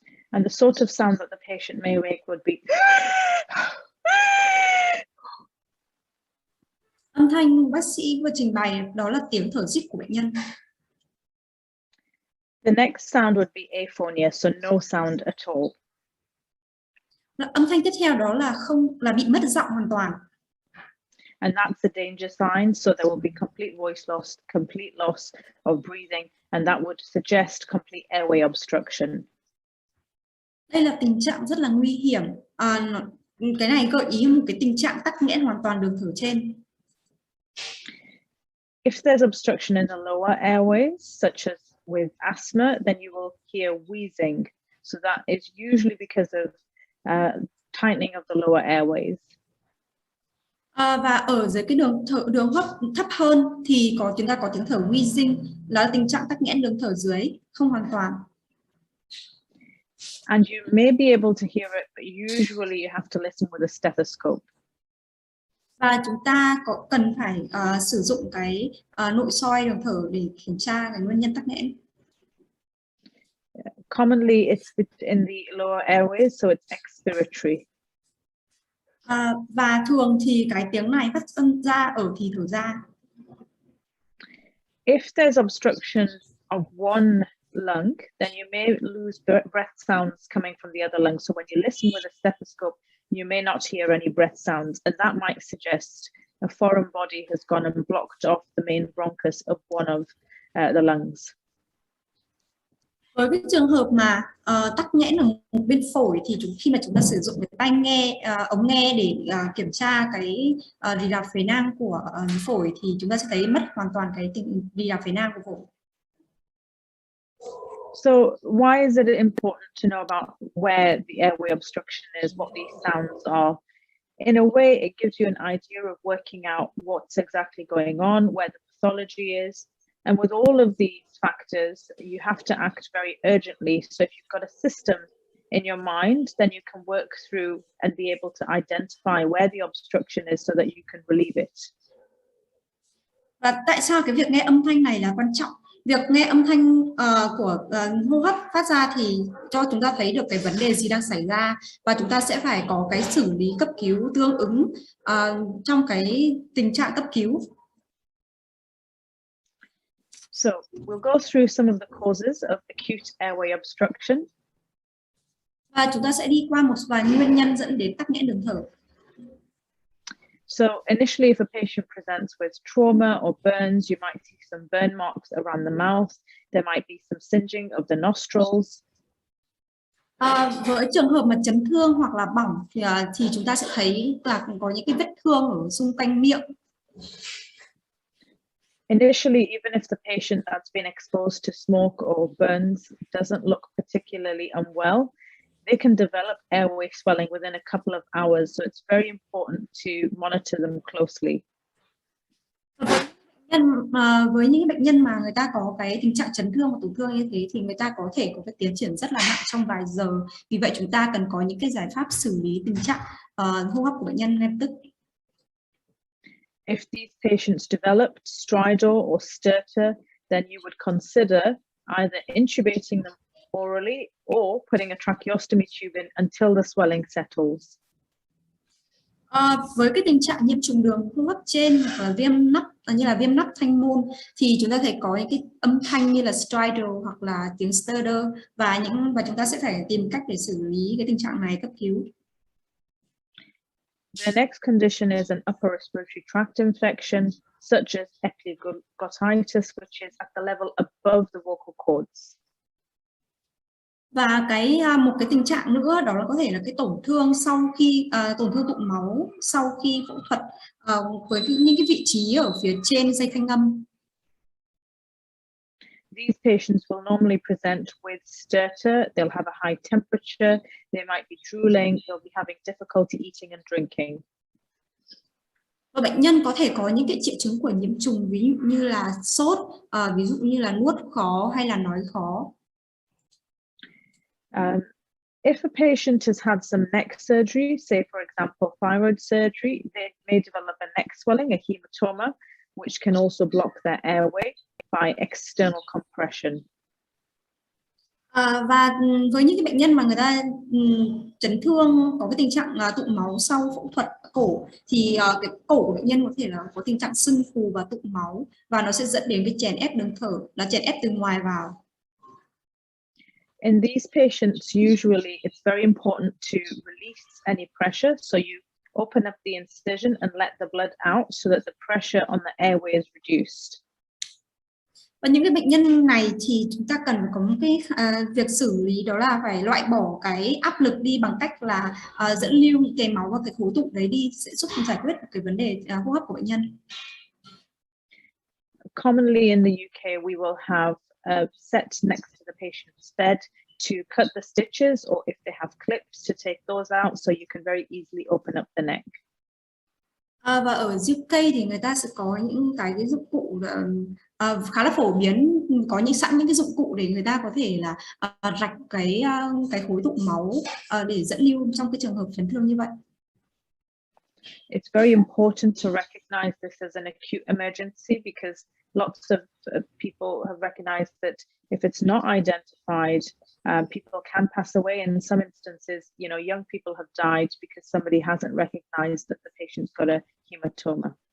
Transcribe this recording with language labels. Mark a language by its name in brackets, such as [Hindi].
[English] And the sort of sound that the patient may make would be [Vietnamese] âm thanh bác sĩ vừa trình bày đó là tiếng thở rít của bệnh nhân. [English] The next sound would be aphonia, so no sound at all. [Vietnamese] Âm thanh tiếp theo đó là bị mất giọng hoàn toàn. [English] And that's a danger sign, so there will be complete voice loss, complete loss of breathing, and that would suggest complete airway obstruction. [Vietnamese] Đây là tình trạng rất là nguy hiểm. Cái này gợi ý một cái tình trạng tắc nghẽn hoàn toàn đường thở trên. [English] If there's obstruction in the lower airways, such as with asthma, then you will hear wheezing. So that is usually because of tightening of the lower airways. [Vietnamese] Và ở dưới cái đường hấp thấp hơn thì chúng ta có tiếng thở wheezing, là tình trạng tắc nghẽn đường thở dưới không hoàn toàn. [English] And you may be able to hear it, but usually you have to listen with a stethoscope. [Vietnamese] Và chúng ta cần phải sử dụng cái nội soi đường thở để kiểm tra cái nguyên nhân tắc nghẽn. [English] Commonly, it's in the lower airways, so it's expiratory. [Vietnamese] Và thường thì cái tiếng này phát ra ở thì thở ra. [English] If there's obstruction of one lung, then you may lose breath sounds coming from the other lung. So when you listen with a stethoscope, you may not hear any breath sounds, and that might suggest a foreign body has gone and blocked off the main bronchus of one of the lungs. [Vietnamese] Với cái trường hợp mà tắc nghẽn ở một bên phổi thì khi mà chúng ta sử dụng cái tai nghe, ống nghe để kiểm tra cái rì rạp phế nang của phổi thì chúng ta sẽ thấy mất hoàn toàn cái tình rì rạp phế nang của phổi. [English] So why is it important to know about where the airway obstruction is, what these sounds are? In a way, it gives you an idea of working out what's exactly going on, where the pathology is. And with all of these factors, you have to act very urgently. So if you've got a system in your mind, then you can work through and be able to identify where the obstruction is so that you can relieve it. [Vietnamese] Và tại sao cái việc nghe âm thanh này là quan trọng? Việc nghe âm thanh của hô hấp phát ra thì cho chúng ta thấy được cái vấn đề gì đang xảy ra và chúng ta sẽ phải có cái xử lý cấp cứu tương ứng trong cái tình trạng cấp cứu. [English] So we'll go through some of the causes of acute airway obstruction. [Vietnamese] Và chúng ta sẽ đi qua một vài nguyên nhân dẫn đến tắc nghẽn đường thở. [English] So initially, if a patient presents with trauma or burns, you might see some burn marks around the mouth. There might be some singeing of the nostrils. [Vietnamese] Với trường hợp mà chấn thương hoặc là bỏng thì chúng ta sẽ thấy là có những cái vết thương ở xung quanh miệng. [English] Initially, even if the patient that's been exposed to smoke or burns doesn't look particularly unwell, they can develop airway swelling within a couple of hours. So it's very important to monitor them closely. [Vietnamese] Với những bệnh nhân mà người ta có cái tình trạng chấn thương và tổn thương như thế thì người ta có thể có cái tiến triển rất là nặng trong vài giờ. Vì vậy chúng ta cần có những cái giải pháp xử lý tình trạng hô hấp của bệnh nhân ngay lập tức. [English] If these patients developed stridor or stertor, then you would consider either intubating them orally or putting a tracheostomy tube in until the swelling settles. [Vietnamese] Với cái tình trạng nhiễm trùng đường hô hấp trên và viêm nắp như là viêm nắp thanh môn thì chúng ta thể có những cái âm thanh như là stridor hoặc là tiếng stutter và chúng ta sẽ phải tìm cách để xử lý cái tình trạng này cấp cứu. [English] The next condition is an upper respiratory tract infection, such as epiglottitis, which is at the level above the vocal cords. [Vietnamese] Và một cái tình trạng nữa đó là có thể là cái tổn thương sau khi tổn thương tụ máu sau khi phẫu thuật với những cái vị trí ở phía trên dây thanh âm. [English] These patients will normally present with stertor. They'll have a high temperature. They might be drooling. They'll be having difficulty eating and drinking. [Vietnamese] Và bệnh nhân có thể có những cái triệu chứng của nhiễm trùng ví dụ như là sốt, ví dụ như là nuốt khó hay là nói khó. [English] If a patient has had some neck surgery, say for example thyroid surgery, they may develop a neck swelling, a hematoma, which can also block their airway by external compression. [Vietnamese] Và với những cái bệnh nhân mà người ta chấn thương có cái tình trạng tụ máu sau phẫu thuật cổ thì cái cổ của bệnh nhân có thể là có tình trạng sưng phù và tụ máu và nó sẽ dẫn đến cái chèn ép đường thở, là chèn ép từ ngoài vào. [English] In these patients, usually it's very important to release any pressure. So you open up the incision and let the blood out so that the pressure on the airway is reduced. [Vietnamese] Và những cái bệnh nhân này thì chúng ta cần phải có một cái việc xử lý đó là phải loại bỏ cái áp lực đi bằng cách là dẫn lưu những cái máu và cái khối tụ đấy đi sẽ giúp giải quyết cái vấn đề hô hấp của bệnh nhân. [English] Commonly in the UK, we will have a set next to the patient's bed to cut the stitches, or if they have clips, to take those out so you can very easily open up the neck. [Vietnamese] Và ở UK thì người ta sẽ có những cái dụng cụ khá là phổ biến, có sẵn những cái dụng cụ để người ta có thể là rạch cái khối tụ máu để dẫn lưu trong cái trường hợp chấn thương như vậy. [English] It's very important to recognize this as an acute emergency because lots of people have recognized that if it's not identified, people can pass away. In some instances, young people have died because somebody hasn't recognized that the patient's got a hematoma.